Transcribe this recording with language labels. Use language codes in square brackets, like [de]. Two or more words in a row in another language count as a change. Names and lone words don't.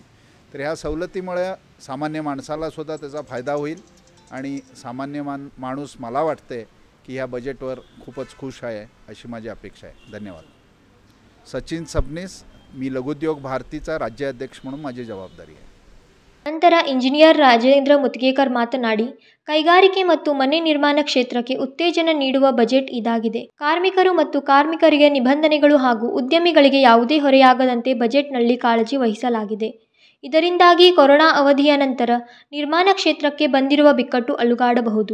[mr] तर ह्या सवलतीमुळे सामान्य माणसालासुद्धा त्याचा फायदा होईल आणि सामान्य माणूस मला वाटते की ह्या बजेटवर खूपच खुश आहे अशी माझी अपेक्षा आहे. धन्यवाद. सचिन सबनीस, मी लघुउद्योग भारतीचा राज्याध्यक्ष म्हणून माझी जबाबदारी आहे. [kn] ನಂತರ ಇಂಜಿನಿಯರ್ ರಾಜೇಂದ್ರ ಮುತ್ಗೇಕರ್ ಮಾತನಾಡಿ, ಕೈಗಾರಿಕೆ ಮತ್ತು ಮನೆ ನಿರ್ಮಾಣ ಕ್ಷೇತ್ರಕ್ಕೆ ಉತ್ತೇಜನ ನೀಡುವ ಬಜೆಟ್ ಇದಾಗಿದೆ. ಕಾರ್ಮಿಕರು ಮತ್ತು ಕಾರ್ಮಿಕರಿಗೆ ನಿಬಂಧನೆಗಳು ಹಾಗೂ ಉದ್ಯಮಿಗಳಿಗೆ ಯಾವುದೇ ಹೊರೆಯಾಗದಂತೆ ಬಜೆಟ್ನಲ್ಲಿ ಕಾಳಜಿ ವಹಿಸಲಾಗಿದೆ. ಇದರಿಂದಾಗಿ ಕೊರೋನಾ ಅವಧಿಯ ನಂತರ ನಿರ್ಮಾಣ ಕ್ಷೇತ್ರಕ್ಕೆ ಬಂದಿರುವ ಬಿಕ್ಕಟ್ಟು ಅಲುಗಾಡಬಹುದು.